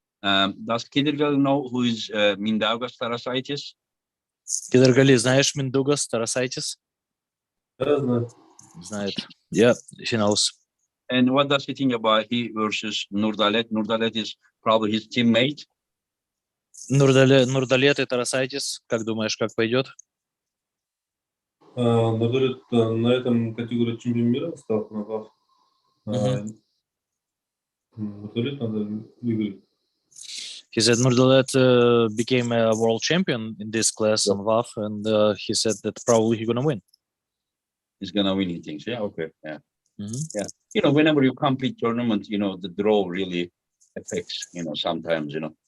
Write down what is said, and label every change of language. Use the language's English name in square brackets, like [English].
[English] Does Kydirgali know who is Mindaugas Tarasaitis? [Russian] Kydirgali, знаешь Mindaugas Tarasaitis? Да, знаю. Знает. [English] Yeah, he knows. And what does he think about he versus Nurdalet? Nurdalet is probably his teammate. [Russian] Nurdalet и Тарасайтис, как думаешь, как пойдет? Нурдалет на этом категории чемпион мира стал на ВАФ. Нурдалет надо выиграть. [English] He said Nurdalet became a world champion in this class on WAF, and he said that probably he's gonna win. He's gonna win, he thinks. Yeah, okay. Yeah. Mhm. Yeah. You know, whenever you compete tournament, you know, the draw really affects, you know, sometimes, you know.